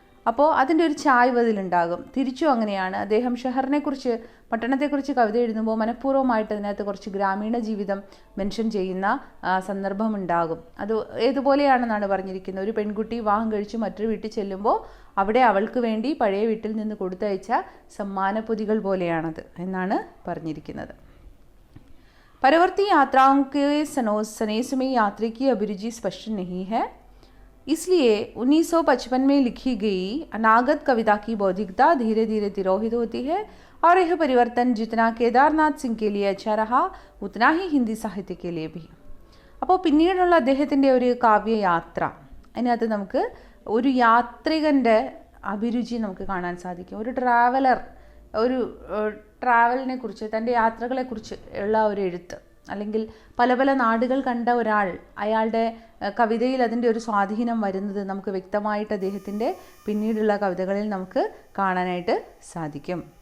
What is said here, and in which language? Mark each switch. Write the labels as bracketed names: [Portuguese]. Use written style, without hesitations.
[Malayalam] അപ്പോൾ അതിൻ്റെ ഒരു ചായ്വ് അതിലുണ്ടാകും. തിരിച്ചും അങ്ങനെയാണ്. അദ്ദേഹം ഷഹറിനെക്കുറിച്ച്, പട്ടണത്തെക്കുറിച്ച് കവിത എഴുതുമ്പോൾ മനഃപൂർവ്വമായിട്ട് അതിനകത്ത് കുറച്ച് ഗ്രാമീണ ജീവിതം മെൻഷൻ ചെയ്യുന്ന സന്ദർഭമുണ്ടാകും. അത് ഏതുപോലെയാണെന്നാണ് പറഞ്ഞിരിക്കുന്നത്. ഒരു പെൺകുട്ടി വിവാഹം കഴിച്ച് മറ്റൊരു വീട്ടിൽ ചെല്ലുമ്പോൾ അവിടെ അവൾക്ക് വേണ്ടി പഴയ വീട്ടിൽ നിന്ന് കൊടുത്തയച്ച സമ്മാനപ്പൊതികൾ പോലെയാണത് എന്നാണ് പറഞ്ഞിരിക്കുന്നത്. [Hindi] परवर्ती यात्राओं के सनेस में यात्री की अभिरुचि स्पष्ट नहीं है, इसलिए 1955 में लिखी गई अनागत कविता की बौद्धिकता धीरे धीरे तिरोहित होती है और यह परिवर्तन जितना केदारनाथ सिंह के लिए अच्छा रहा उतना ही हिंदी साहित्य के लिए भी. [Malayalam] അപ്പോൾ പിന്നീടുള്ള അദ്ദേഹത്തിൻ്റെ ഒരു കാവ്യയാത്ര, അതിനകത്ത് നമുക്ക് ഒരു യാത്രികൻ്റെ അഭിരുചി നമുക്ക് കാണാൻ സാധിക്കും. ഒരു ട്രാവലർ, ഒരു ട്രാവലിനെ കുറിച്ച്, തൻ്റെ യാത്രകളെക്കുറിച്ച് ഉള്ള ഒരു എഴുത്ത്, അല്ലെങ്കിൽ പല പല നാടുകൾ കണ്ട ഒരാൾ അയാളുടെ കവിതയിൽ അതിൻ്റെ ഒരു സ്വാധീനം വരുന്നത് നമുക്ക് വ്യക്തമായിട്ട് അദ്ദേഹത്തിൻ്റെ പിന്നീടുള്ള കവിതകളിൽ നമുക്ക് കാണാനായിട്ട് സാധിക്കും.